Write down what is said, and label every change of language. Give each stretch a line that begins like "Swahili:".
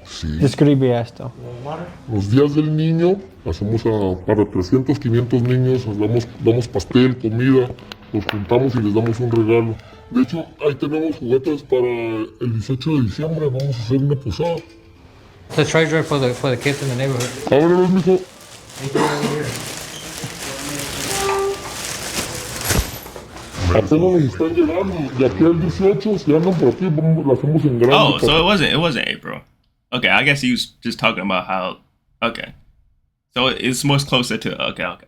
Spanish: Sí. Describe esto. Los días del niño, hacemos para 300, 500 niños, damos pastel, comida, los juntamos y les damos un regalo. De hecho, ahí tenemos juguetes para el 18 de diciembre, vamos a hacer una posada.
English: It's a treasure for the kids in the neighborhood.
Spanish: Ábrelos, mijo. Apenas nos están llegando, y aquí al 18, si andan por aquí, lo hacemos en grande.
English: Oh, so it wasn't April. Okay, I guess he was just talking about how, okay. So it's much closer to, okay.